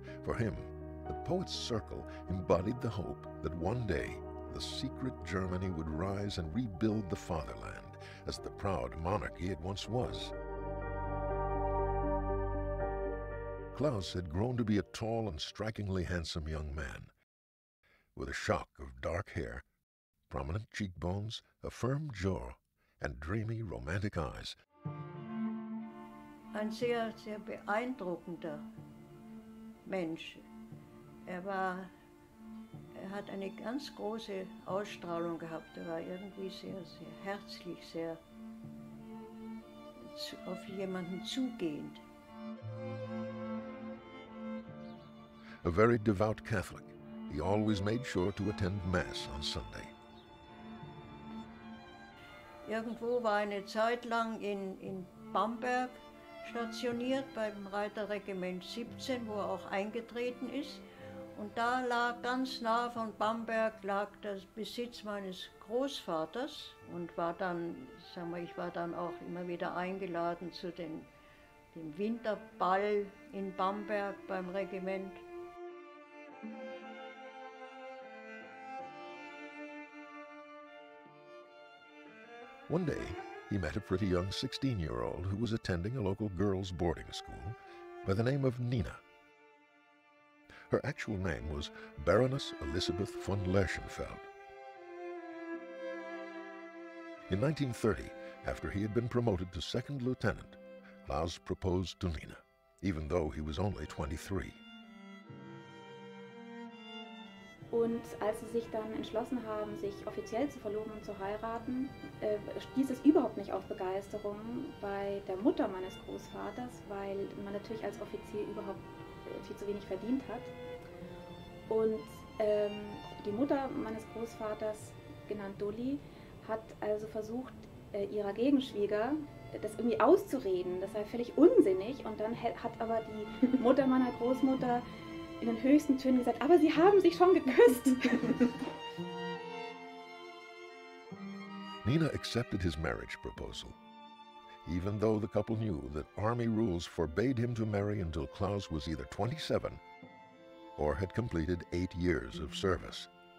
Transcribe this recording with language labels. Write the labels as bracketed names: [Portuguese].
[English] For him, the poet's circle embodied the hope that one day the secret Germany would rise and rebuild the fatherland as the proud monarchy it once was. Klaus had grown to be a tall and strikingly handsome young man, with a shock of dark hair, prominent cheekbones, a firm jaw, and dreamy, romantic eyes. [German] Ein sehr, sehr beeindruckender Mensch. Er hat eine ganz große Ausstrahlung gehabt. Er war irgendwie sehr, sehr herzlich, sehr auf jemanden zugehend. [English] A very devout Catholic, he always made sure to attend Mass on Sunday. [German] Irgendwo war eine Zeit lang in Bamberg stationiert beim Reiterregiment 17, wo er auch eingetreten ist. Und da lag ganz nah von Bamberg lag der Besitz meines Großvaters und war dann, sagen wir, ich war dann auch immer wieder eingeladen zu dem Winterball in Bamberg beim Regiment. [English] One day, he met a pretty young 16-year-old who was attending a local girls' boarding school by the name of Nina. Her actual name was Baroness Elisabeth von Lerchenfeld. In 1930, after he had been promoted to second lieutenant, Klaus proposed to Nina, even though he was only 23. [German] Und als sie sich dann entschlossen haben, sich offiziell zu verloben und zu heiraten, stieß es überhaupt nicht auf Begeisterung bei der Mutter meines Großvaters, weil man natürlich als Offizier überhaupt viel zu wenig verdient hat. Und die Mutter meines Großvaters, genannt Dolly, hat also versucht, ihrer Gegenschwieger das irgendwie auszureden. Das sei völlig unsinnig. Und dann hat aber die Mutter meiner Großmutter in den höchsten Tönen gesagt, aber sie haben sich schon geküsst. [English] Nina accepted his marriage proposal, even though the couple knew that army rules forbade him to marry until Klaus was either 27 or had completed 8 years of service.